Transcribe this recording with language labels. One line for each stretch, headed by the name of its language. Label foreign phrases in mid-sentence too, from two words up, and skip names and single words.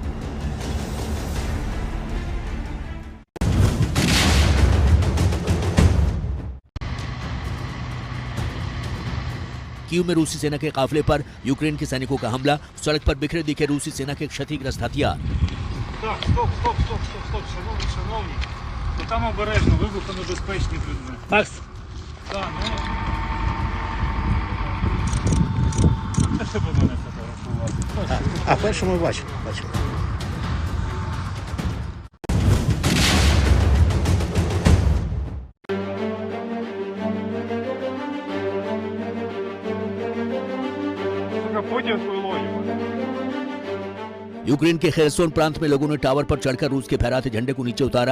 Hindi: कीव में रूसी सेना के काफिले पर यूक्रेन के सैनिकों का हमला, सड़क पर बिखरे दिखे रूसी सेना के क्षतिग्रस्त हथियार।
Ukrainian: Шановні. Там обережно, вибухонебезпечні предмети. Макс. Так, не треба мене фотографувати. А першому бачу. Потім свою логіку.
Hindi: यूक्रेन के खेरसोन प्रांत में लोगों ने टावर पर चढ़कर रूस के फहराते झंडे को नीचे उतारा।